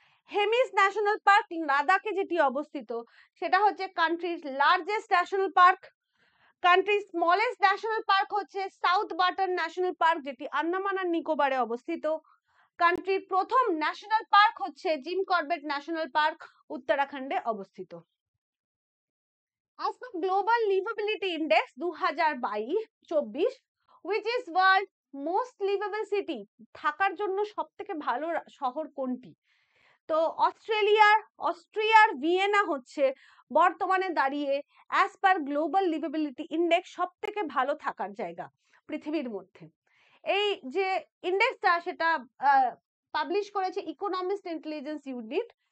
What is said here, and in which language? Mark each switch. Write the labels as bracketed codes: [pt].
[bn] Hemis national park লাদাখে যেটি অবস্থিত সেটা হচ্ছে কান্ট্রির লার্জেস্ট ন্যাশনাল পার্ক। কান্ট্রির স্মলেস্ট ন্যাশনাল পার্ক হচ্ছে সাউথ বাটন ন্যাশনাল পার্ক, যেটি আন্দামান আর নিকোবরে অবস্থিত। কান্ট্রির প্রথম ন্যাশনাল পার্ক হচ্ছে জিম করবেট ন্যাশনাল পার্ক, উত্তরাখণ্ডে অবস্থিত। [en] As per Global Livability Index 2022-24, which is world most livable city, [bn] থাকার জন্য সবথেকে ভালো শহর কোনটি? তো অস্ট্রিয়ার ভিয়েনা হচ্ছে বর্তমানে দাঁড়িয়ে as per global liveability index সবথেকে ভালো থাকার জায়গা পৃথিবীর মধ্যে। এই যে ইন্ডেক্সটা সেটা পাবলিশ করেছে ইকোনমিস্ট ইন্টেলিজেন্স ইউনিট।